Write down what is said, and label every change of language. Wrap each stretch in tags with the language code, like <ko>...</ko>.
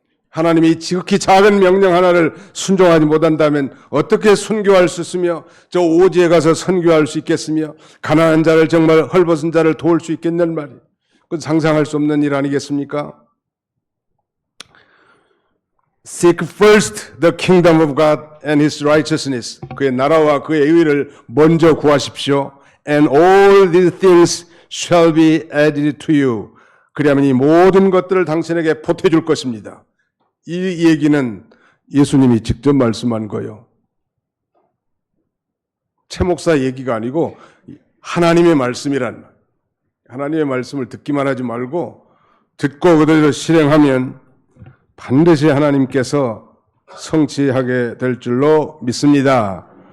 <ko>하나님이 지극히 작은 명령 하나를 순종하지 못한다면 어떻게 순교할 수 있으며 저 오지에 가서 선교할 수 있겠으며 가난한 자를 정말 헐벗은 자를 도울 수 있겠냐는 말이에요. 그건 상상할 수 없는 일 아니겠습니까?</ko> <en>Seek first the kingdom of God and His righteousness.</en> <ko>그의 나라와 그의 의를 먼저 구하십시오.</ko> <en>And all these things shall be added to you.</en> <ko>그리하면 이 모든 것들을 당신에게 보태줄 것입니다. 이 얘기는 예수님이 직접 말씀한 거예요. 최 목사 얘기가 아니고 하나님의 말씀이란 말. 하나님의 말씀을 듣기만 하지 말고 듣고 그대로 실행하면 반드시 하나님께서 성취하게 될 줄로 믿습니다.</ko>